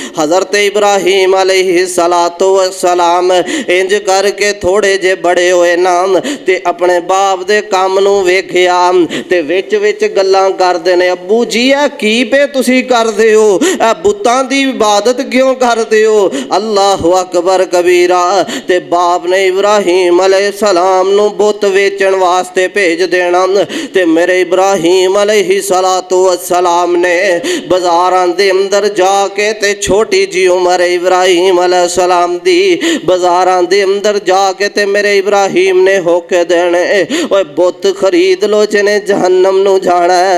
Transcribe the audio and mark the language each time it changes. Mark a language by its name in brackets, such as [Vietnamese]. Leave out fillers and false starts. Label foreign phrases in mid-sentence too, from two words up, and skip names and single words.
[Punjabi] حضرت ابراہیم [Arabic] عليه الصلاة والسلام [Punjabi] انج کرکے تھوڑے جے وڈے ہوئے نا تے اپنے باپ دے کم نوں ویکھیا تے وچ وچ گلاں کردے نے، ابو جی اے کی پے تسی کردے ہو، اے بتاں دی عبادت کیوں کردے ہو, ए बुतां दी इबादत क्यों करदे हो, [Arabic] الله أكبر كبيرا. [Punjabi] تے باپ نے ابراہیم علیہ السلام نوں بت ویچن واسطے بھیج دینا تے میرے ابراہیم [Arabic] عليه الصلاة والسلام [Punjabi] نے بازاراں دے اندر جاکے تے چھوٹی جی عمر ابراہیم علیہ السلام دی بازاراں دے اندر جاکے تے میرے ابراہیم نے ہوکے دینے، اوئے بت خرید لو جنہاں جہنم نوں جانا ہے.